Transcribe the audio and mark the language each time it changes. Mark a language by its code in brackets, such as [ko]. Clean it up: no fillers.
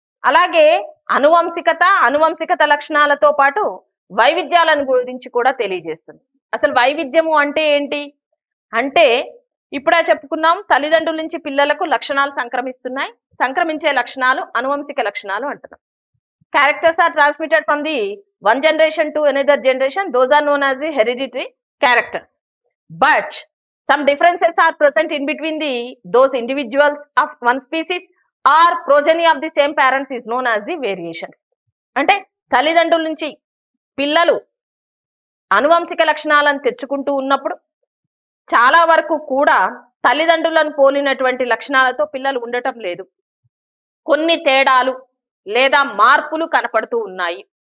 [te] అలాగే అనువంశికత లక్షణాలతో పాటు వైవిధ్యాలను గురించి కూడా తెలియజేస్తుంది. అసలు వైవిధ్యము అంటే ఏంటి అంటే ఇప్పుడే చెప్పుకున్నాం, తల్లిదండ్రుల నుంచి పిల్లలకు లక్షణాలు సంక్రమిస్తున్నాయి. సంక్రమించే లక్షణాలు అనువంశిక లక్షణాలు అంటున్నాం. [en] Characters are transmitted from the one generation to another generation. Those are known as the hereditary characters. But some differences are present in between those individuals of one species or progeny of the same parents is known as the variations. [te] అంటే తల్లిదండ్రుల నుంచి పిల్లలు అనువంశిక లక్షణాలను తెచ్చుకుంటూ ఉన్నప్పుడు చాలా వరకు కూడా తల్లిదండ్రులను పోలినటువంటి లక్షణాలతో పిల్లలు ఉండటం లేదు. కొన్ని తేడాలు లేదా మార్పులు కనపడుతూ ఉన్నాయి.